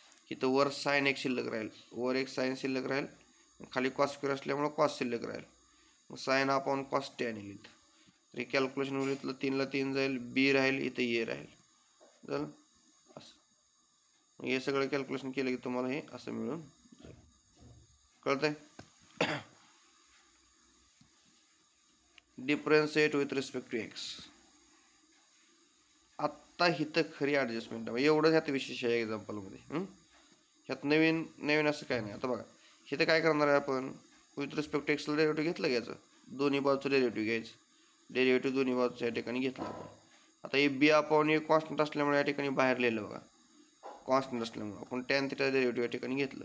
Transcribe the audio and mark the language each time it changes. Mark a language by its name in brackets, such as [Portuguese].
[Marathi] इथं वर साईन एक शिल्लक राहील, वर एक साईन शिल्लक राहील, खाली कॉस स्क्वेअर असल्यामुळे कॉस शिल्लक राहील. मग साईन अपॉन कॉस tan येईल. तर कॅल्क्युलेशन होईल, इथलं 3 ला 3 जाईल, बी राहील, इथं ए राहील. झालं असं. हे सगळं कॅल्क्युलेशन केलं की तुम्हाला हे असं मिळून जाईल. कळतंय. [English] Differentiate with respect to x. [Marathi] आत्ता इथं खरी ॲडजस्टमेंट आहे. एवढंच ह्यात विशेष आहे एक्झाम्पलमध्ये. ह्यात नवीन असं काय नाही. आता बघा, इथं काय करणार आहे आपण, विथ रिस्पेक्ट टू एक्सला डेरिव्हेटिव्ह घेतलं घ्यायचं, दोन्ही बाजूचं डेरिव्हेटिव्ह घ्यायचं. डेरिव्हेटिव्ह दोन्ही बाजूचं या ठिकाणी घेतलं आपण. आता हे बी अपॉन ए कॉन्स्टंट असल्यामुळे या ठिकाणी बाहेर लिहिलं बघा, कॉन्स्टंट असल्यामुळे आपण tan θ डेरिव्हेटिव्ह या ठिकाणी घेतलं.